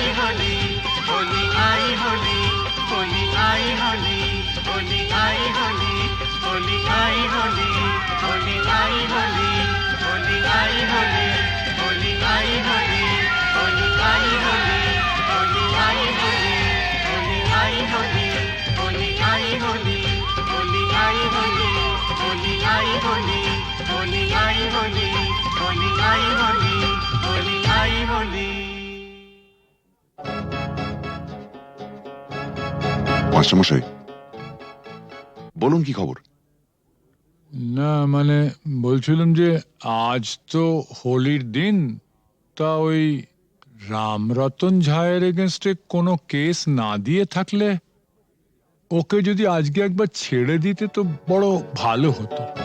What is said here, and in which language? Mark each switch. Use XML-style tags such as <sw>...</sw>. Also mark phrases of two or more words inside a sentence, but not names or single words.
<hi>होली, होली आई होली, होली आई होली, होली आई होली, होली आई होली, होली आई होली, होली आई होली, होली आई होली, होली आई होली, होली आई होली, होली आई होली, होली आई होली, होली आई होली, होली आई होली, होली आई होली,</hi> <bn>হোলি আই হোলি, হোলি আই হোলি। মাস্টারমশাই, বলুন কি খবর? না মানে বলছিলাম যে আজ তো হোলির দিন, তা ওই রামরতন ঝায়ের এগেনস্টে কোনো কেস না দিয়ে থাকলে ওকে যদি আজকে একবার ছেড়ে দিতে তো বড় ভালো হতো।</bn>